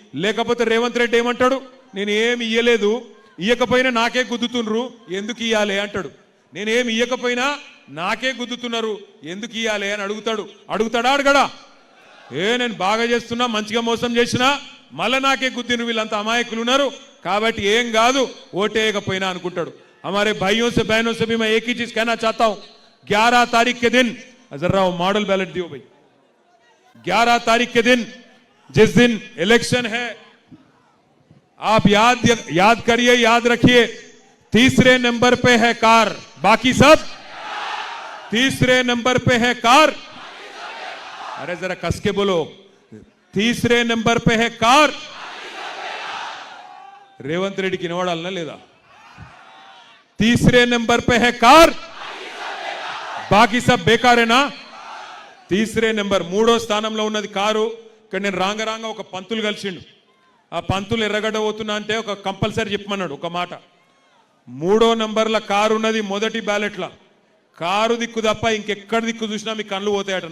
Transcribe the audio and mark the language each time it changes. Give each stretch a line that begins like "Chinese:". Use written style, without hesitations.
Telugu: లేకపోతే రేవంత్ రెడ్డి ఏమంటాడు, నేను ఏమి ఇయ్యలేదు, ఇయ్యకపోయినా నాకే గుద్దుతున్నారు, ఎందుకు ఇయ్యాలి అంటాడు. నేనేమి ఇయ్యకపోయినా నాకే గుద్దుతున్నారు, ఎందుకు ఇయ్యాలి అని అడుగుతాడా అడగడా? నేను బాగా చేస్తున్నా, మంచిగా మోసం చేసినా మళ్ళా నాకే గుద్దిన, వీళ్ళంతా అమాయకులు ఉన్నారు కాబట్టి ఏం కాదు ఓటేయకపోయినా అనుకుంటాడు.
Hindi: हमारे भाइयों से बहनों से भी मैं एक ही चीज कहना चाहता हूं, 11 तारीख के दिन जरा मॉडल बैलेट दियो भाई, 11 तारीख के दिन जिस दिन इलेक्शन है, आप याद करिए, याद रखिए, 3रे नंबर पे है कार, बाकी सब 3रे नंबर पे है कार. अरे जरा कस के बोलो, 3रे नंबर पे है कार. रेवंत रेड्डी की नवाडालना लेदा, 3रे नंबर पे है कार, बाकी सब बेकार है ना. 3रे नंबर
Telugu: 3వ స్థానంలో ఉన్నది కారు. ఇక్కడ నేను రాంగ ఒక పంతులు కలిసిండు. ఆ పంతులు ఎర్రగడ్డ పోతున్నా అంటే ఒక కంపల్సరీ చెప్పమన్నాడు ఒక మాట. 3వ నంబర్ల కారు ఉన్నది మొదటి బ్యాలెట్ల. కారు దిక్కు తప్ప ఇంకెక్కడ దిక్కు చూసినా మీ కళ్ళు పోతాయట.